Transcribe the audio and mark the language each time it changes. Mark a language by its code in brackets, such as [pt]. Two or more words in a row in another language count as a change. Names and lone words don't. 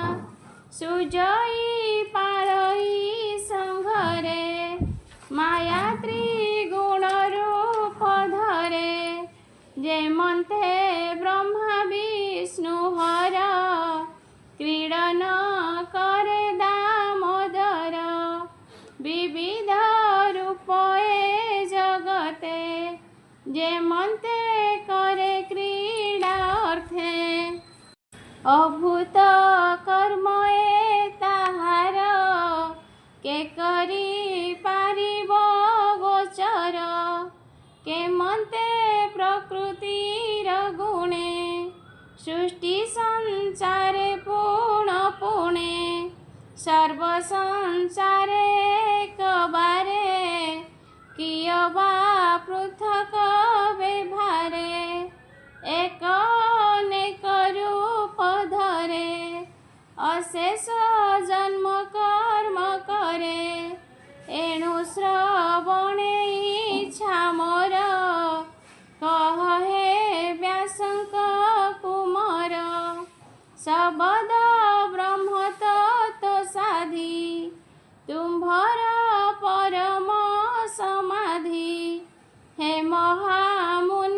[or] ସୁଜଇ ପାଳଇ ସଂଘରେ ମାୟା ତ୍ରିଗୁଣ ରୂପ ଧରେ ଯେ ମନ୍ତେ ବ୍ରହ୍ମା ବିଷ୍ଣୁ ହର କ୍ରୀଡନ କରେ ଦାମୋଦର ବିବିଧ ରୂପ ଏ ଜଗତେ ଯେ ମନ୍ତେ କରେ କ୍ରୀଡା ଅର୍ଥେ ଅଭୂତ କର୍ମ ଏ ତାହାର କେ କରି ପାରିବ ଗୋଚର କେ ମନ୍ତେ ପ୍ରକୃତିର ଗୁଣେ ସୃଷ୍ଟି ସଂସାରେ ପୁଣେ ସର୍ବ ସଂସାରେ ଏକବାରେ କିୟବା ପୃଥକ ବ୍ୟବହାରେ ଏକ ଅନେକ ରୂପ ଧରେ ଅଶେଷ ଜନ୍ମ କର୍ମ କରେ ଏଣୁ ଶ୍ରବଣେ ଇଚ୍ଛା ମୋର କହ ହେ ବ୍ୟାସଙ୍କ କୁମାର ଶବଦ ବ୍ରହ୍ମ ତତ୍ୱ ସାଧୀ ତୁମ୍ଭର ପରମ ସମାଧି ହେ ମହାମୂର୍ଖ